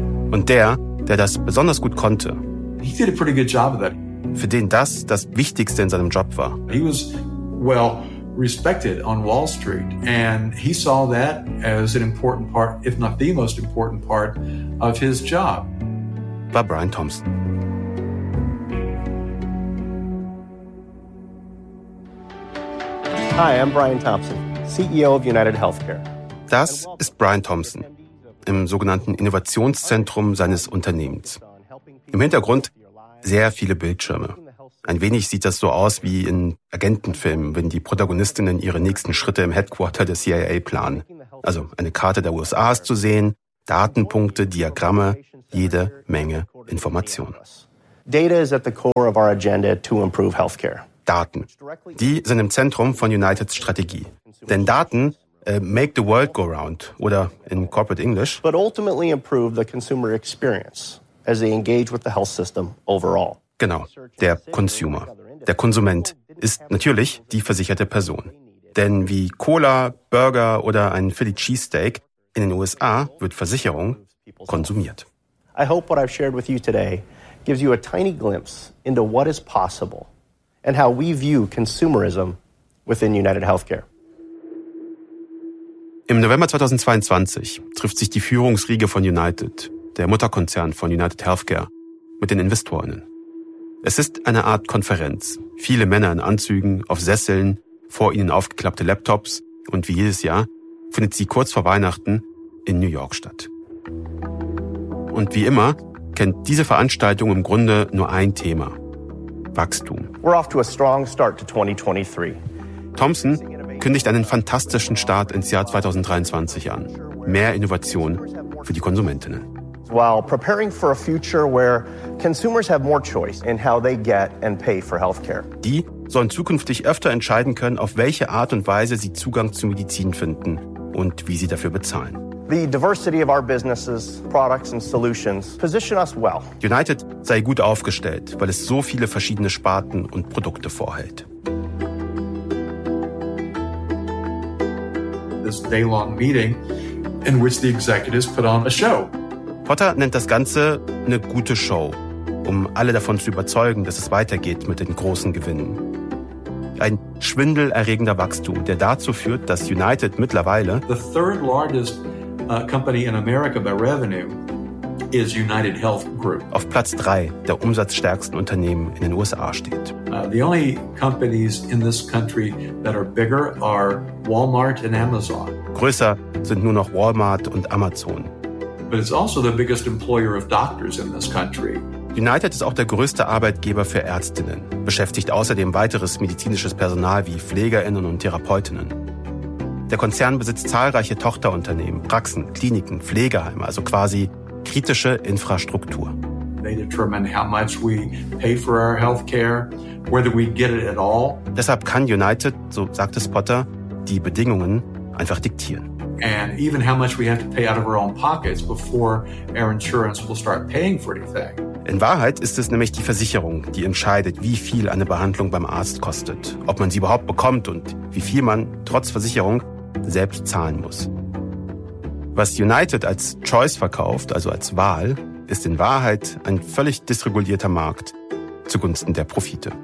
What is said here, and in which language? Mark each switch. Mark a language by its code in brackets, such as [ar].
[de] Und der das besonders gut konnte. [en] He did a pretty good job of that. [de] Für den das Wichtigste in seinem Job war. [en] He was well respected on Wall Street, and he saw that as an important part, if not the most important part, of his job. [de] War Brian Thompson. [en] Hi, I'm Brian Thompson, CEO of United Healthcare. [de] Das ist Brian Thompson im sogenannten Innovationszentrum seines Unternehmens. Im Hintergrund sehr viele Bildschirme. Ein wenig sieht das so aus wie in Agentenfilmen, wenn die Protagonistinnen ihre nächsten Schritte im Headquarter der CIA planen. Also eine Karte der USA ist zu sehen, Datenpunkte, Diagramme, jede Menge Informationen. [en] Data is at the core of our agenda to improve healthcare. [de] Daten. Die sind im Zentrum von Uniteds Strategie. Denn Daten [en] make the world go round, [de] oder in [en] corporate English. But ultimately improve the consumer experience as they engage with the health system overall. [de] Genau, der Consumer. Der Konsument ist natürlich die versicherte Person. Denn wie Cola, Burger oder ein Philly Cheesesteak, in den USA wird Versicherung konsumiert. [en] I hope what I've shared with you today gives you a tiny glimpse into what is possible and how we view consumerism within United Healthcare. [de] Im November 2022 trifft sich die Führungsriege von United, der Mutterkonzern von United Healthcare, mit den InvestorInnen. Es ist eine Art Konferenz. Viele Männer in Anzügen, auf Sesseln, vor ihnen aufgeklappte Laptops und wie jedes Jahr findet sie kurz vor Weihnachten in New York statt. Und wie immer kennt diese Veranstaltung im Grunde nur ein Thema: Wachstum. [en] We're off to a strong start to 2023. [de] Thompson kündigt einen fantastischen Start ins Jahr 2023 an. Mehr Innovation für die Konsumentinnen. [en] While preparing for a future where consumers have more choice in how they get and pay for healthcare. [de] Die sollen zukünftig öfter entscheiden können, auf welche Art und Weise sie Zugang zu Medizin finden und wie sie dafür bezahlen. [en] The diversity of our businesses, products and solutions position us well. [de] United sei gut aufgestellt, weil es so viele verschiedene Sparten und Produkte vorhält. [en] This day-long meeting in which the executives put on a show. [de] Potter nennt das Ganze eine gute Show, um alle davon zu überzeugen, dass es weitergeht mit den großen Gewinnen. Ein schwindelerregender Wachstum, der dazu führt, dass United mittlerweile [en] the third largest company in America by revenue is United Health Group. [de] Auf Platz 3 der umsatzstärksten Unternehmen in den USA steht. [en] The only companies in this country that are bigger are Walmart and Amazon. [de] Größer sind nur noch Walmart und Amazon. [en] But it's also the biggest employer of doctors in this country. [de] United ist auch der größte Arbeitgeber für Ärztinnen, beschäftigt außerdem weiteres medizinisches Personal wie PflegerInnen und TherapeutInnen. Der Konzern besitzt zahlreiche Tochterunternehmen, Praxen, Kliniken, Pflegeheime, also quasi kritische Infrastruktur. [en] They determine how much we pay for our healthcare, whether we get it at all. [de] Deshalb kann United, so sagt es Potter, die Bedingungen einfach diktieren. [en] And even how much we have to pay out of our own pockets before our insurance will start paying for anything. [de] In Wahrheit ist es nämlich die Versicherung, die entscheidet, wie viel eine Behandlung beim Arzt kostet, ob man sie überhaupt bekommt und wie viel man trotz Versicherung selbst zahlen muss. Was United als Choice verkauft, also als Wahl, ist in Wahrheit ein völlig dysregulierter Markt zugunsten der Profite.